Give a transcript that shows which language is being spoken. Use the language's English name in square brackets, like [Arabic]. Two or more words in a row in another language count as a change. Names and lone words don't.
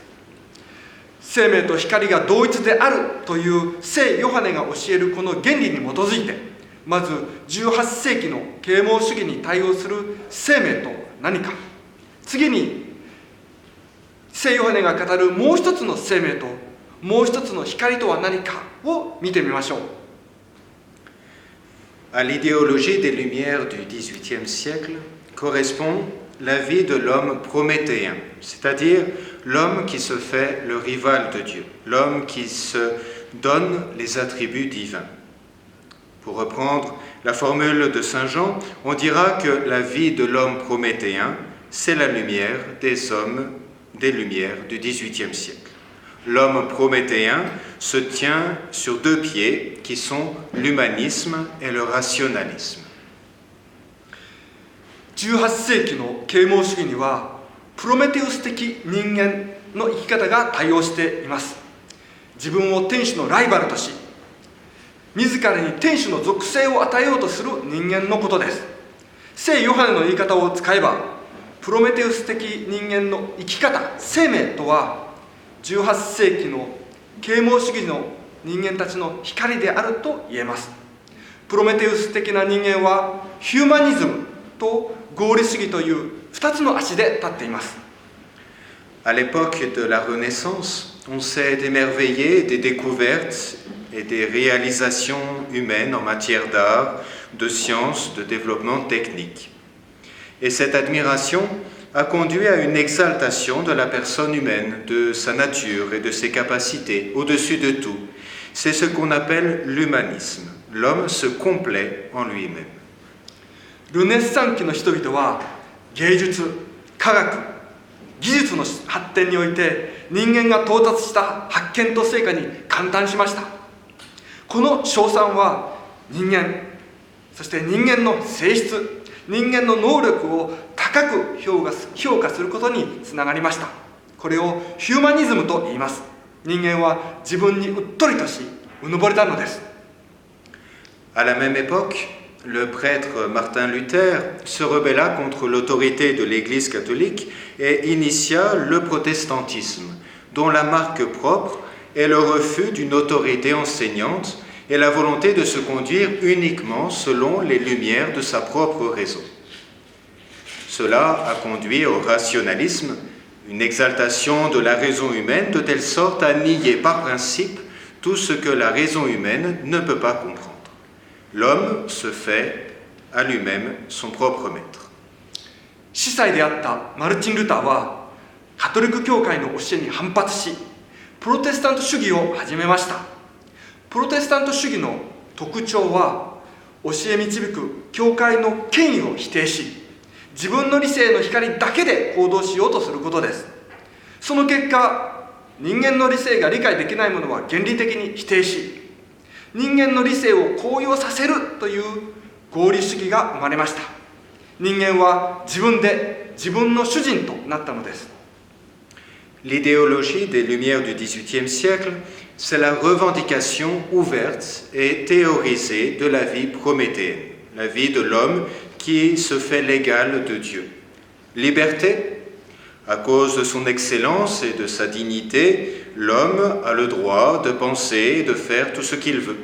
[Japanese] 生命と光が同一であるという聖ヨハネが教えるこの原理に基づいて、まず18世紀の啓蒙主義に対応する生命と何か、次に聖ヨハネが語るもう一つの生命ともう一つの光とは何かを見てみましょう。 [French] À l'idéologie des Lumières du XVIIIe siècle correspond la vie de l'homme prométhéen, c'est-à-dire l'homme qui se fait le rival de Dieu, l'homme qui se donne les attributs divins. Pour reprendre la formule de Saint Jean, on dira que la vie de l'homme prométhéen, c'est la lumière des hommes, des lumières du XVIIIe siècle. L'homme prométhéen se tient sur deux pieds qui sont l'humanisme et le rationalisme. [Japanese] 18 世紀の啓蒙主義にはプロメテウス的人間の生き方が対応しています。自分を天主のライバルとし、自らに天主の属性を与えようとする人間のことです。聖ヨハネの言い方を使えば、プロメテウス的人間の生き方、生命とは18世紀の啓蒙主義の人間たちの光であると言えます。プロメテウス的な人間はヒューマニズムと合理主義という2つの足で立っています。 [French] À l'époque de la Renaissance, on s'est émerveillé des découvertes et des réalisations humaines en matière d'art, de sciences, de développement technique. Et cette admiration a conduit à une exaltation de la personne humaine, de sa nature et de ses capacités, au-dessus de tout. C'est ce qu'on appelle l'humanisme. L'homme se complaît en lui-même. [Japanese] ルネッサン期の人々は芸術、科学、技術の発展において人間が到達した発見と成果に感嘆しました。この称賛は人間、そして人間の性質、人間の能力を高く評価することにつながりました。これをヒューマニズムと言います。人間は自分にうっとりとし、うぬぼれたのです。 [French] À la même époque, le prêtre Martin Luther se rebella contre l'autorité de l'Église catholique et initia le protestantisme, dont la marque propre est le refus d'une autorité enseignante et la volonté de se conduire uniquement selon les lumières de sa propre raison. Cela a conduit au rationalisme, une exaltation de la raison humaine de telle sorte à nier par principe tout ce que la raison humaine ne peut pas comprendre. L'homme se fait à lui-même son propre maître. [Japanese] 司祭であったマルチン・ルターはカトリック教会の教えに反発し、プロテスタント主義を始めました。プロテスタント主義の特徴は、教え導く教会の権威を否定し、自分の理性の光だけで行動しようとすることです。その結果、人間の理性が理解できないものは原理的に否定し、人間の理性を高揚させるという合理主義が生まれました。人間は自分で自分の主人となったのです。 [French] L'idéologie des Lumières du XVIIIe siècle, c'est la revendication ouverte et théorisée de la vie prométhéenne, la vie de l'homme qui se fait l'égal de Dieu. Liberté, à cause de son excellence et de sa dignité, l'homme a le droit de penser et de faire tout ce qu'il veut.